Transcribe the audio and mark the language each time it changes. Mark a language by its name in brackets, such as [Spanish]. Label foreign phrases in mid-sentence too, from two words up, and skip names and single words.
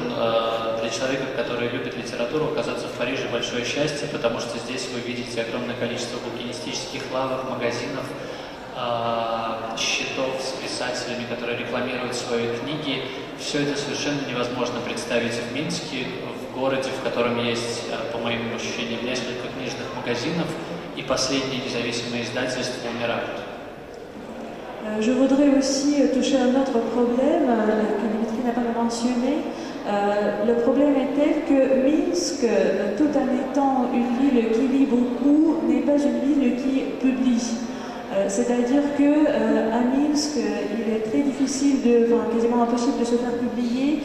[Russian] Для человека, который любит литературу, оказаться в Париже – большое счастье, потому что здесь вы видите огромное количество букинистических лавок, магазинов, счетов с писателями, которые рекламируют свои книги. Все это совершенно невозможно представить в Минске, в городе, в котором есть, по моим ощущениям, несколько книжных магазинов, и последние независимые издательства умирают. [French] Je voudrais aussi toucher à un autre problème que Dimitri n'a pas mentionné. Le problème est tel que Minsk, tout en étant une ville qui lit beaucoup, n'est pas une ville qui publie. C'est-à-dire qu'à Minsk, il est très difficile, quasiment impossible de se faire publier.